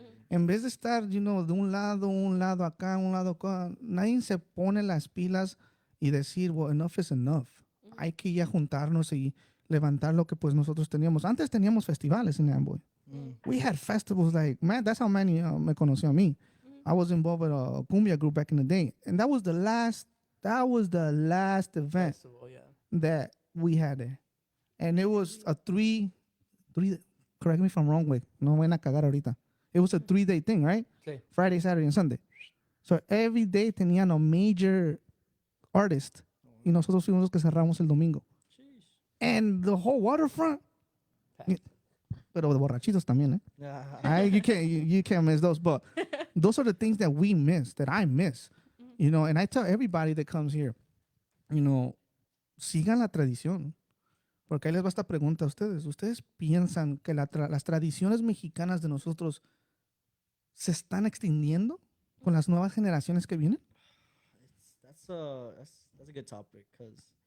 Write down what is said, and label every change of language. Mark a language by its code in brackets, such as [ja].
[es] En vez de estar, de un lado acá, un lado acá, nadie se pone las pilas y decir, [en] well, enough is enough. [es] Hay que ya juntarnos y levantar lo que pues nosotros teníamos. Antes teníamos festivales en Amboy. [en] We had festivals like, man, that's how many [es] me conoció a mí. [en] I was involved with a cumbia group back in the day. And that was the last event Festival, yeah. that we had there. And it was a three, correct me if I'm wrong, güey. [es] No vayan a cagar ahorita. [en] It was a 3-day thing, right? [es] Sí. [en] Friday, Saturday, and Sunday. So every day [es] tenían [en] a major artist. [es] Y nosotros fuimos los que cerramos el domingo. [en] And the whole waterfront. [es] Pero de borrachitos también, eh? [en] You can't miss those. But those are the things that we miss, that I miss. And I tell everybody that comes here, [es] sigan la tradición. Porque ahí les va esta pregunta a ustedes. ¿Ustedes piensan que las tradiciones mexicanas de nosotros se están extendiendo con las nuevas generaciones que vienen? [en] That's a good topic because